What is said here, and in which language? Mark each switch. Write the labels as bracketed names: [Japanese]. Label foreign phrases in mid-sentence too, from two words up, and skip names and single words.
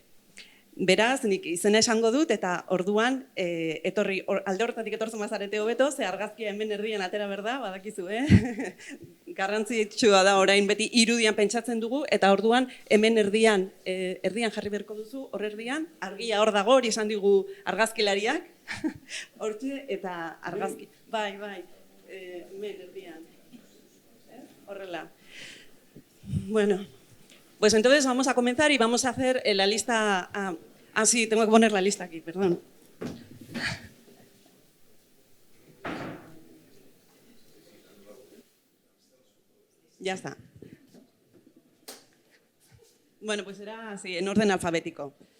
[Basque] Beraz, nik izena esango dut eta orduan alde horretatik etortzen bazarete hobeto, ze argazkia hemen erdian atera berda, badakizu, garrantzitsua da orain beti irudian pentsatzen dugu eta orduan hemen erdian jarri beharko duzu, hor erdian, argia hor dago, hori esan digu argazkilariak, hortxe eta argazki, bai, hemen erdian, horrela. [Spanish] Bueno, pues entonces vamos a comenzar y vamos a hacer la lista. Sí, tengo que poner la lista aquí, perdón. Ya está. Bueno, pues será así, en orden alfabético.